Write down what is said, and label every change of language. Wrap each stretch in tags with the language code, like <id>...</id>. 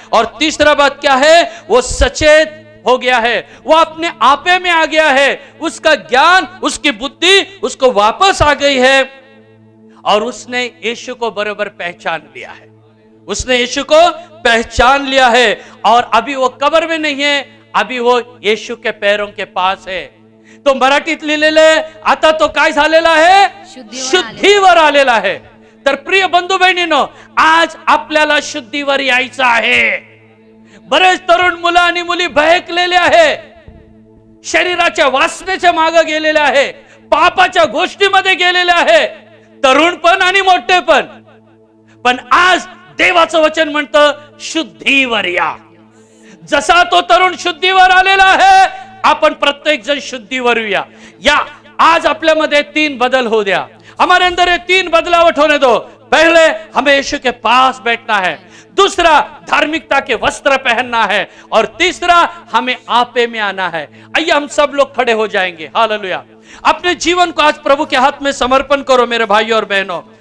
<hi>और तीसरा बात क्या है? वो सचेत हो गया है, वो अपने आपे में आ गया है। उसका ज्ञान, उसकी बुद्धि उसको वापस आ गई है और उसने यीशु को बराबर पहचान लिया है। उसने यीशु को पहचान लिया है और अभी वो कब्र में नहीं है, अभी वो यीशु के पैरों के पास है।</hi> <mr>तो मराठीत लिहिलेलं आहे, आता तो काय झालेला आहे? शुद्धीवर आलेला आहे। तर प्रिय बंधू बहिणींनो, आज आपल्याला शुद्धीवर यायचं आहे। बरेच तरुण मुलं आणि मुली बहकलेले आहे, शरीराच्या वासनेच्या मागे गेलेले आहे, पापाच्या गोष्टीमध्ये गेलेले आहे, तरुण पण आणि मोठे पण आज देवाचं वचन म्हणतं, शुद्धीवर या। जसा तो तरुण शुद्धीवर आलेला आहे, आपण प्रत्येक जण शुद्धीवर या। आज आपल्यामध्ये 3 बदल हो दिया।</mr> <hi>हमारे अंदर ये 3 बदलावट होने दो। पहले हमें यीशु के पास बैठना है, दूसरा धार्मिकता के वस्त्र पहनना है, और तीसरा हमें आपे में आना है। आइए हम सब लोग खड़े हो जाएंगे। हालेलुया। अपने जीवन को आज प्रभु के हाथ में समर्पण करो मेरे भाइयों और बहनों।</hi>